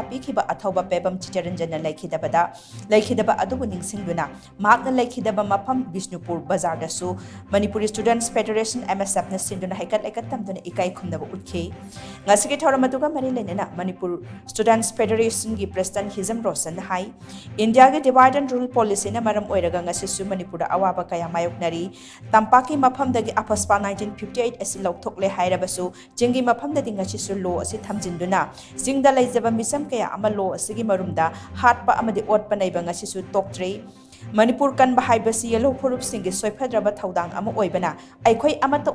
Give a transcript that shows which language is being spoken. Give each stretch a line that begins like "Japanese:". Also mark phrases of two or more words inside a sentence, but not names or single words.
Manipuri: pikhiba athoba pebam chicharanjana laikhidaba adubo ningsingduna mahakna laikhidaba mafam Bishnupur Bazar dasu Manipuri Students Federation MSF na sinduna haikat tamduna ikai khumnaba utki ngasige Thouram aduga mari lenena Manipur Students Federation gi President Hizam Rosan hai India ge divide
English: and rule policy
Manipuri: na maram oiraga ngasisu Manipur awaba kaya mayoknari tampaki mafam dagi apaspa 1958 asi lokthokle hairabasu jingi mafam dagi ngasisu law asi thamjinduna jingda laijaba misam kaya ama law asigi marumda hatpa amadi otpa naiba ngasisu toktre Manipur kan bahai basi yellow purup singi soipadraba thaudang ama oibana aikhoi amata